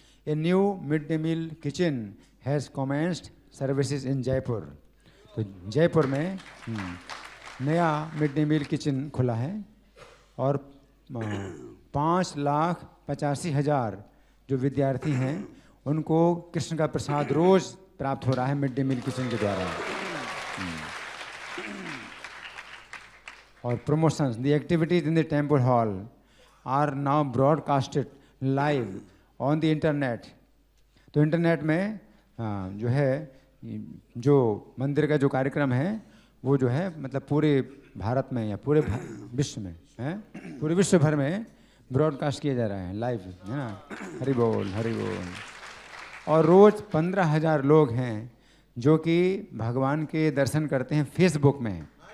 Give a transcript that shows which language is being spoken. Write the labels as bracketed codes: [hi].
[en] A new midday meal kitchen has commenced services in Jaipur. [hi] तो जयपुर में नया mid day meal kitchen खुला है और 5,85,000 जो विद्यार्थी हैं उनको कृष्ण का प्रसाद रोज प्राप्त हो रहा है मिड डे मील किचन के द्वारा। और [en] promotions, the activities in the temple hall are now broadcasted live on the internet. [hi] तो इंटरनेट में जो है जो मंदिर का जो कार्यक्रम है वो जो है मतलब पूरे भारत में या पूरे विश्व में है, पूरे विश्व भर में ब्रॉडकास्ट किया जा रहा है लाइव, है ना। हरि बोल हरि बोल। और रोज 15,000 लोग हैं जो कि भगवान के दर्शन करते हैं फेसबुक में।